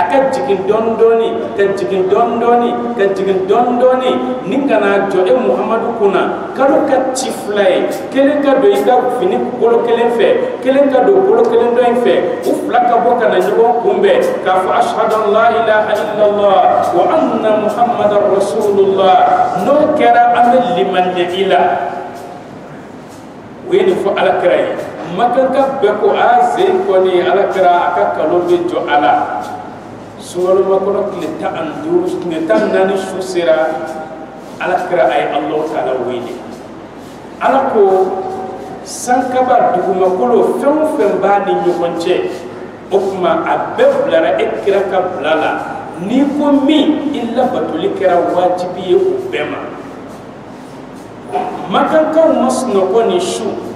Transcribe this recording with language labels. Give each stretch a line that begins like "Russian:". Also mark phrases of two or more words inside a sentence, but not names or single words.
Bambara: ka jigin dɔɔni dɔɔni ka jigin dɔɔni dɔɔni ka jigin dɔɔni dɔɔni ni kana jɔ Muhamadu kunna kalo ka ci 2 ye kelen ka don i ka fini bolo kelen fɛ kelen ka don bolo kelen dɔ in fɛ u 2 ka bɔ kana ɲɔgɔn kunbɛn k'a fɔ
Arabic: أشهد أن لا إله إلا الله وأن محمدا رسول الله
Bambara: n'o kɛra an bɛ limaniya i la o ye nin fɔ alakira ye makanka bɛɛ ko a zen kɔni alakira a ka kalo bɛ jɔ a la sunkalo makɔnɔ tile 14 su sera alakira a ye Allahu taala wele ala ko sankaba dugumakolo fɛn o fɛn b'a ni ɲɔgɔn cɛ o kuma a bɛɛ bilara e kira ka bila la n'i ko min i labatoli kɛra wajibi ye o bɛɛ ma makankaw ma sunɔgɔ ni su